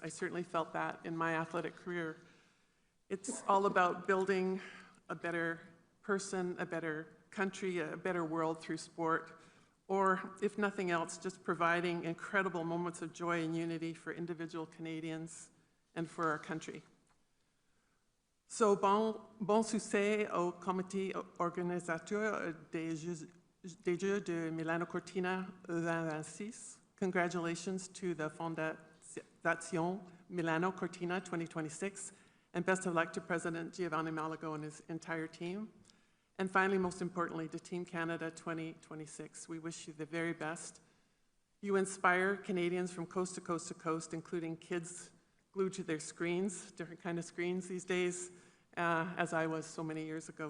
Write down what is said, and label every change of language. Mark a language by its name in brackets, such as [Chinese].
[English] I certainly felt that in my athletic career. It's all about building a better person, a better country, a better world through sport, or if nothing else, just providing incredible moments of joy and unity for individual Canadians and for our country. [French] So, bon succès au comité organisateur des Jeux de Milano Cortina 2026. [English] Congratulations to the Fondation Milano Cortina 2026, and best of luck to President Giovanni Malago and his entire team. And finally, most importantly, to Team Canada 2026. We wish you the very best. You inspire Canadians from coast to coast to coast, including kids glued to their screens, different kind of screens these days, as I was so many years ago.